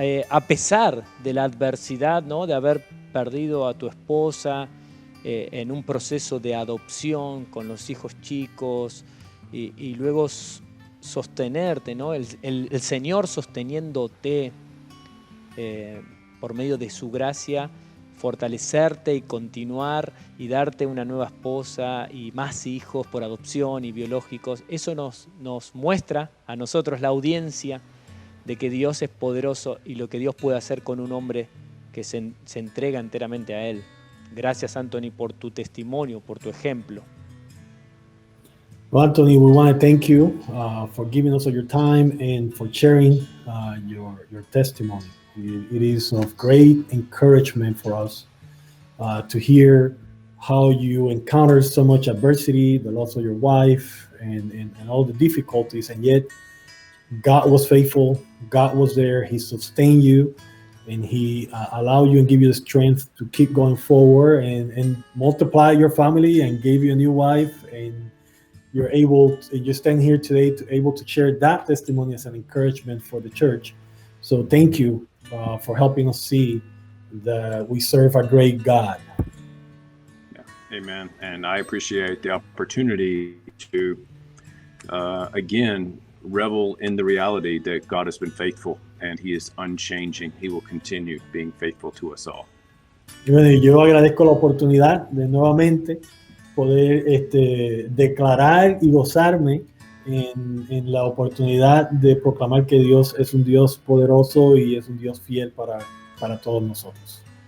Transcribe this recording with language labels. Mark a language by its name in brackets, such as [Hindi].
[Spanish] a pesar de la adversidad, ¿no?, de haber perdido a tu esposa en un proceso de adopción con los hijos chicos, y luego sostenerte, ¿no?, el Señor sosteniéndote por medio de su gracia, fortalecerte y continuar y darte una nueva esposa y más hijos por adopción y biológicos. Eso nos muestra a nosotros, la audiencia, de que Dios es poderoso y lo que Dios puede hacer con un hombre que se entrega enteramente a Él. Gracias, Anthony, por tu testimonio, por tu ejemplo. [English] Well, Anthony, we want to thank you for giving us your time and for sharing your testimony. It is of great encouragement for us to hear how you encountered so much adversity, the loss of your wife, and all the difficulties, and yet God was faithful. God was there. He sustained you, and He allow you and give you the strength to keep going forward and multiply your family and gave you a new wife, and you stand here today to able to share that testimony as an encouragement for the church. So thank you for helping us see that we serve a great God. Yeah. Amen. And I appreciate the opportunity to again revel in the reality that God has been faithful and He is unchanging. He will continue being faithful to us all. [Spanish] Y bueno, yo agradezco la oportunidad de nuevamente poder declarar y gozarme en la oportunidad de proclamar que Dios es un Dios poderoso y es un Dios fiel para todos nosotros.